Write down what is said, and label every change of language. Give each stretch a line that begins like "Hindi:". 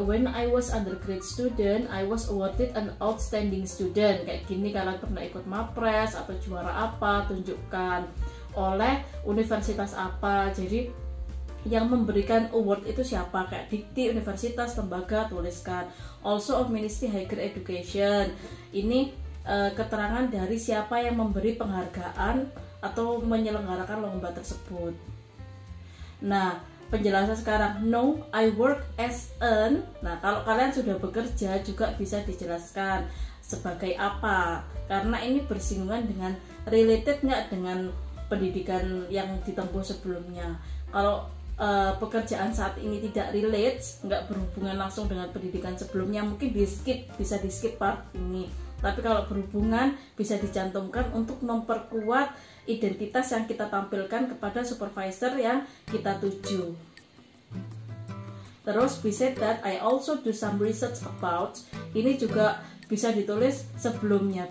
English: When I was undergrad student, I was awarded an outstanding student.
Indonesian: Kayak gini, kalian pernah ikut MAPRES atau juara apa, tunjukkan oleh universitas apa. Jadi yang memberikan award itu siapa, kayak dikti, universitas, lembaga, tuliskan.
English: Also of Ministry Higher Education,
Indonesian: ini keterangan dari siapa yang memberi penghargaan atau menyelenggarakan lomba tersebut. Nah, penjelasan sekarang,
English: no, I work as an.
Indonesian: Nah, kalau kalian sudah bekerja juga bisa dijelaskan sebagai apa, karena ini bersinggungan dengan, related nggak dengan pendidikan yang ditempuh sebelumnya. Kalau pekerjaan saat ini tidak relate, nggak berhubungan langsung dengan pendidikan sebelumnya, mungkin bisa di skip part ini. Tapi kalau berhubungan, bisa dicantumkan untuk memperkuat identitas yang kita tampilkan kepada supervisor yang kita tuju.
English: Terus besides that, I also do some research about.
Indonesian: Ini juga bisa ditulis sebelumnya.